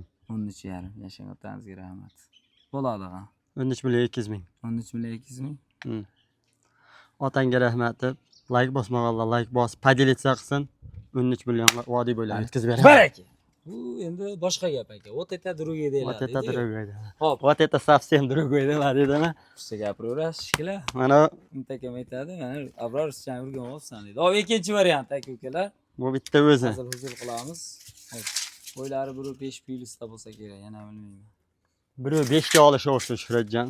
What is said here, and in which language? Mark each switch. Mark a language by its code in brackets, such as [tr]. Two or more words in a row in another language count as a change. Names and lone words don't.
[uz] 13,5. Yashang otangizga rahmat. Bo'ladi. 13,2 ming. 13,2 ming. Otangga rahmat deb like bosmaganlar like bosib podelitsa qilsin. 13 million vodiy bo'ylab yetkazib beraman. Baraka. Bu endi boshqa gap aka. [ru] Вот это другие deyiladi. Вот это другое. [uz] Hop, [ru] Вот это совсем другое [uz] dema dedimi? siz gapiraverasiz shekilli. Mana Intakam aytadi, mana Abror sizdan urgan bo'lsan deydi. Hop, ikkinchi variant aka ukalar. bu bitta o'zi. Hozir huzur qilamiz. Hop. Bo'ylari 1.5 plyusda bo'lsa kerak, yana bilmayman. Biri 5 ga olishaversin Shuhratjon.